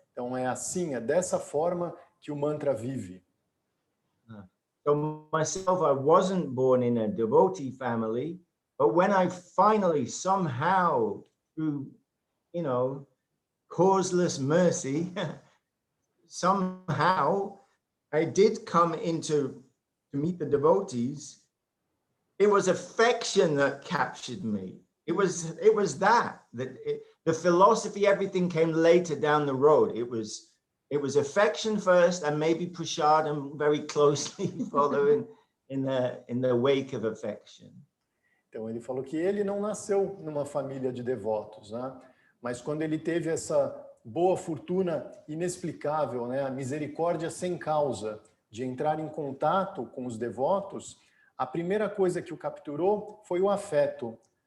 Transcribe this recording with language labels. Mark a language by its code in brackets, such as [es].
[pt] Então é assim, é dessa forma que o mantra vive. [en] So myself, I wasn't born in a devotee family, but when I finally somehow, through, causeless mercy, somehow I did come to meet the devotees, it was affection that captured me. It was that the philosophy, everything came later down the road. It was affection first, and maybe prasadam very closely following in the wake of affection. [pt] Então ele falou que ele não nasceu numa família de devotos, né? Mas quando ele teve essa boa fortuna inexplicável, né, a misericórdia sem causa de entrar em contato com os devotos, a primeira coisa que o capturou foi o afeto.